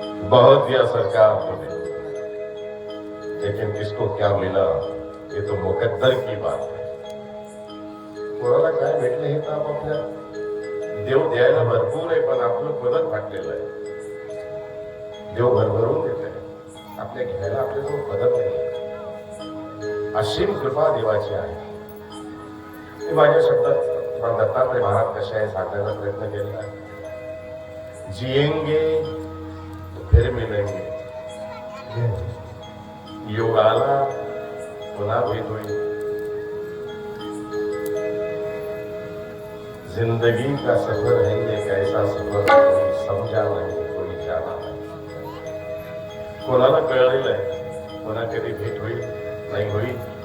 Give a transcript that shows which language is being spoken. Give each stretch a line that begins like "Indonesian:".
Hindi: बहुत दिया सरकार ने, लेकिन किसको क्या मिला ये तो मुकद्दर की बात है.
Marathi: कोणाला काय भेटलं हे तर आपापल्या देव द्यायला भरपूर आहे, पण आपलं पदक फाटलेलं आहे. देव भरभरून देत आहे, आपल्या घ्यायला आपल्याजवळ पदक नाही. असीम कृपा देवाची आहे. मी माझ्या शब्दात दत्तात्रय महाराज कसे आहे सांगण्याचा प्रयत्न केला आहे.
Hindi: जिएंगे फिर मिलेंगे,
Marathi: योग आला पुन्हा भेट होईल.
Hindi: जिंदगी का सफर है एक ऐसा सफर कोई समझा नहीं, कोई जाना नहीं.
Marathi: कोणाला कळलेलं आहे पुन्हा कधी भेट होईल नाही होईल.